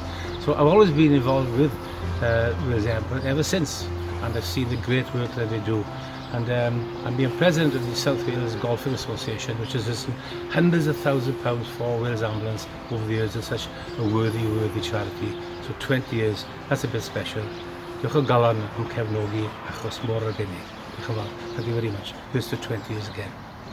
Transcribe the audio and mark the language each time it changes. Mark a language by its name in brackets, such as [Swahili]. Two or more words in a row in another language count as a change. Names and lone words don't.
[English] So I've always been involved with Wales Air Ambulance ever since, and I've seen the great work that they do. And I'm being president of the South Wales Golfing Association, which has risen hundreds of thousands of pounds for Wales Ambulance over the years. It's such a worthy charity. So 20 years, that's a bit special. [Welsh] Diolch o galon am cefnogi achos mor arbennig. Diolch yn fawr. [English] Thank you very much. Here's to 20 years again.